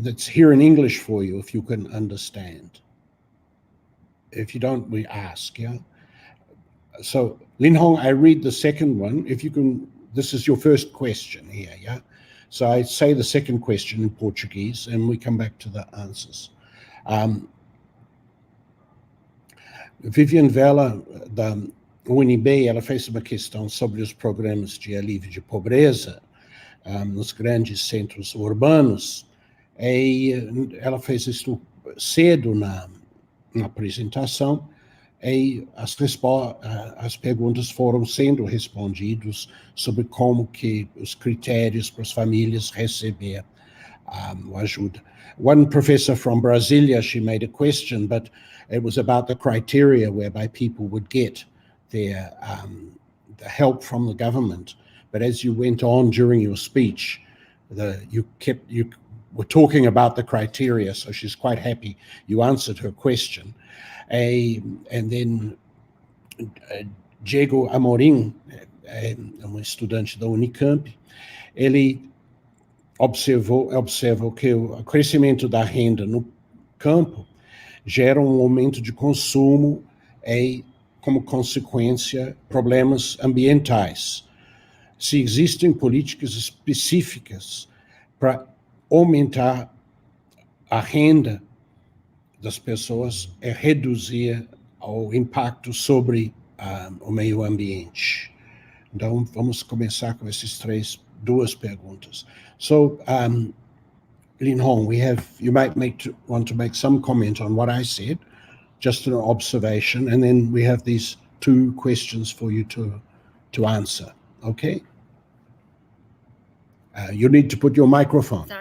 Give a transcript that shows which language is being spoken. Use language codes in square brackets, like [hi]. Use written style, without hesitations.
[en] That's here in English for you, if you can understand. If you don't, we ask, yeah? So, Lin Hong, I read the second one. If you can, this is your first question here, yeah? So I say the second question in Portuguese, and we come back to the answers. [pt] Vivian Vela, da UNB, ela fez uma questão sobre os programas de alívio de pobreza nos grandes centros urbanos, e ela fez isso cedo na apresentação, e as perguntas foram sendo respondidas sobre como que os critérios para as famílias receber ajuda. [en] One professor from Brasilia, she made a question, but it was about the criteria whereby people would get their the help from the government. But as you went on during your speech, you were talking about the criteria, so she's quite happy you answered her question. And then [pt] Diego Amorim, estudante da Unicamp, ele observou que o crescimento da renda no campo gera um aumento de consumo e, como consequência, problemas ambientais. Se existem políticas específicas para aumentar a renda das pessoas e reduzir o impacto sobre o meio ambiente. Então, vamos começar com essas duas perguntas. [en] So, Lin Hong, you might want to make some comment on what I said, just an observation, and then we have these 2 questions for you to answer. Okay? You need to put your microphone.